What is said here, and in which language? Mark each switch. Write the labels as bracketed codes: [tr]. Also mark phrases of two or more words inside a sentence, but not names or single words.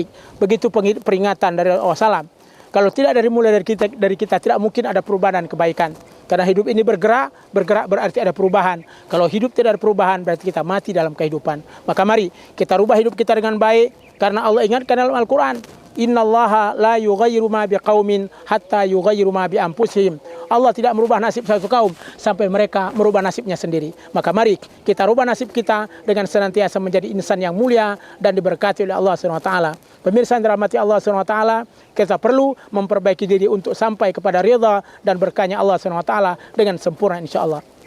[id] Begitu peringatan dari Rasulullah. Kalau tidak mulai dari kita tidak mungkin ada perubahan dan kebaikan. Karena hidup ini bergerak berarti ada perubahan. Kalau hidup tidak ada perubahan berarti kita mati dalam kehidupan. Maka mari kita rubah hidup kita dengan baik. Karena Allah ingatkan dalam Al-Quran, [ar] إن الله لا يغير ما بقوم حتى يغيروا ما بأنفسهم. [id] Allah tidak merubah nasib satu kaum sampai mereka merubah nasibnya sendiri. Maka mari kita rubah nasib kita dengan senantiasa menjadi insan yang mulia dan diberkati oleh Allah [ar] سبحانه وتعالى. [id] Pemirsa yang dirahmati Allah [ar] سبحانه وتعالى, [id] kita perlu memperbaiki diri untuk sampai kepada ridha dan berkahnya Allah [ar] سبحانه وتعالى [id] dengan sempurna insyaallah.